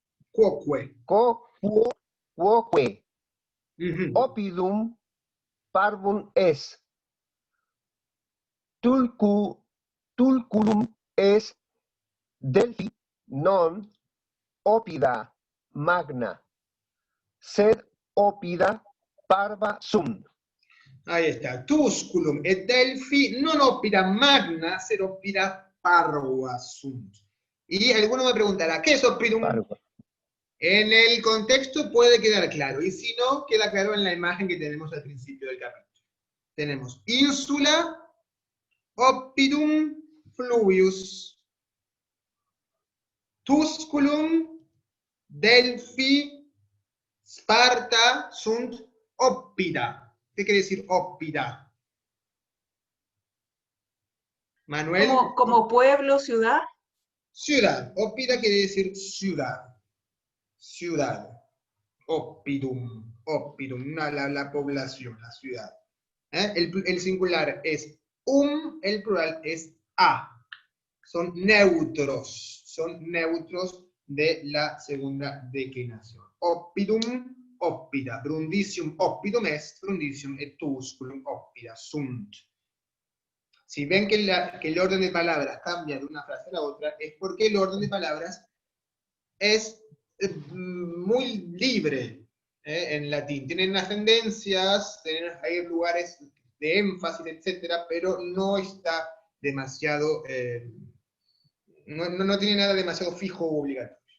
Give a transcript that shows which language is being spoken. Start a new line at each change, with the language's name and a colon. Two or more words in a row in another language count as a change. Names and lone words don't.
Latin: Oppidum parvum es. Tulculum es Delphi non oppida magna, sed oppida parva sunt.
Spanish: Ahí está.
Latin: Tusculum et Delphi non oppida magna, sed oppida parva sunt.
Spanish: Y alguno me preguntará, ¿qué es oppidum? Parva. En el contexto puede quedar claro, y si no, queda claro en la imagen que tenemos al principio del capítulo. Tenemos ínsula,
Latin: oppidum fluvius,
Spanish: Tusculum, Delphi, Sparta,
Latin: sunt oppida.
Spanish: ¿Qué quiere decir oppida? Manuel. ¿Como pueblo, ciudad? Ciudad. Oppida quiere decir ciudad. Ciudad.
Latin: Oppidum, oppidum,
Spanish: la población, la ciudad. El singular es el plural es a. Son neutros de la segunda declinación.
Latin: Oppidum, oppida, brundisium, oppidum est, brundisium et tusculum, oppida, sunt.
Spanish: Si ven que el orden de palabras cambia de una frase a la otra, es porque el orden de palabras es muy libre en latín. Tienen ascendencias, hay lugares de énfasis, etcétera, pero no está demasiado, no tiene nada demasiado fijo o obligatorio.